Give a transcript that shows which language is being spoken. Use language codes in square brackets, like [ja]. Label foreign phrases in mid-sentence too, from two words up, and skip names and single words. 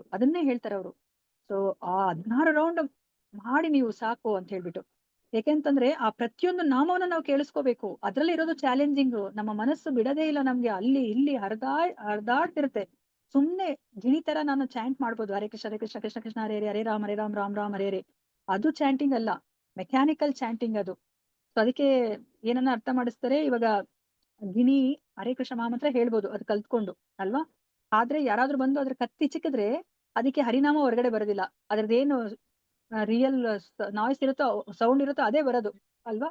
[kn] ಅದನ್ನೇ ಹೇಳ್ತಾರೆ ಅವರು. ಸೊ ಆ 16 ರೌಂಡ್ ಮಾಡಿ ನೀವು ಸಾಕು ಅಂತ ಹೇಳ್ಬಿಟ್ಟು. ಯಾಕೆಂತಂದ್ರೆ ಆ ಪ್ರತಿಯೊಂದು ನಾಮವನ್ನ ನಾವು ಕೇಳಿಸ್ಕೋಬೇಕು. ಅದ್ರಲ್ಲಿ ಇರೋದು ಚಾಲೆಂಜಿಂಗ್. ನಮ್ಮ ಮನಸ್ಸು ಬಿಡದೇ ಇಲ್ಲ ನಮ್ಗೆ, ಅಲ್ಲಿ ಇಲ್ಲಿ ಹರಿದಾಡ್ತಿರುತ್ತೆ. ಸುಮ್ನೆ ಗಿಣಿ ತರ ನಾನು ಚಾಂಟ್ ಮಾಡ್ಬೋದು, [sa] ಹರೇ ಕೃಷ್ಣ ಹರೇ ಕೃಷ್ಣ ಕೃಷ್ಣ ಕೃಷ್ಣ ಹರೇ ಹರೇ ಹರೇ ರಾಮ್ ರಾಮ್ ರಾಮ್ ಹರೇ ಹರೇ. [kn] ಅದು ಚಾಂಟಿಂಗ್ ಅಲ್ಲ, [en] mechanical chanting [kn] ಅದು. ಸೊ ಅದಕ್ಕೆ ಏನನ್ನ ಅರ್ಥ ಮಾಡಿಸ್ತಾರೆ ಇವಾಗ, ಗಿಣಿ ಹರೇ ಕೃಷ್ಣ ಮಹಾಮಂತ್ರ ಹೇಳ್ಬೋದು ಅದು ಕಲ್ತ್ಕೊಂಡು ಅಲ್ವಾ. ಆದ್ರೆ ಯಾರಾದ್ರೂ ಬಂದು ಅದ್ರ ಕತ್ತಿ ಚಿಕ್ಕಿದ್ರೆ ಅದಕ್ಕೆ ಹರಿನಾಮ ಹೊರಗಡೆ ಬರೋದಿಲ್ಲ. ಅದ್ರದ್ದೇನು [en] real noise [kn] ಇರುತ್ತೋ, ಸೌಂಡ್ ಇರುತ್ತೋ ಅದೇ ಬರೋದು ಅಲ್ವಾ.